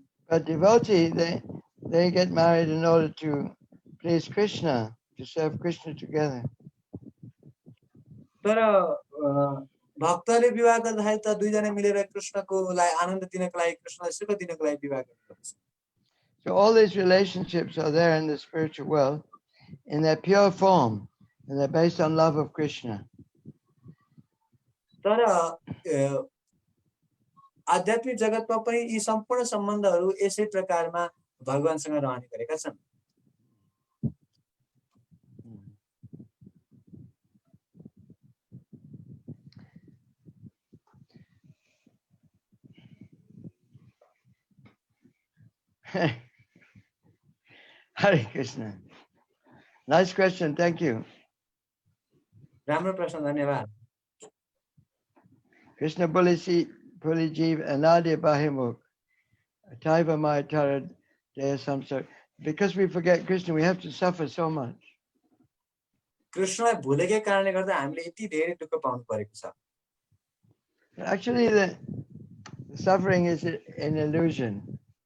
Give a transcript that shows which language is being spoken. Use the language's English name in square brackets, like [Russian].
[English] But devotee, they get married in order to please Krishna, to serve Krishna together. [Nepali] तर भक्तले विवाह गर्दाखेरि त दुईजना मिलेर कृष्णको लागि आनन्द दिनको लागि कृष्णलाई सुख दिनको लागि विवाह गर्नुपर्छ [English] So all these relationships are there in the spiritual world in their pure form, and they're based on love of Krishna. [Nepali] तर आध्यात्मिक जगतमा पनि यी सम्पूर्ण सम्बन्धहरू यसै प्रकारमा भगवानसँग रहने गरेका छन्। [English] Hare Krishna. Nice question. Thank you. [Nepali] राम्रो प्रश्न, धन्यवाद। Krishna Bulisi Pulijiv Anadya Bahimuk Taiva Mai Tara Dea Samsar. [English] Because we forget Krishna, we have to suffer so much. [Nepali] कृष्णलाई भुलेकै कारणले गर्दा हामीले यति धेरै दुःख पाउनु परेको छ। [English] Actually, the suffering is an illusion.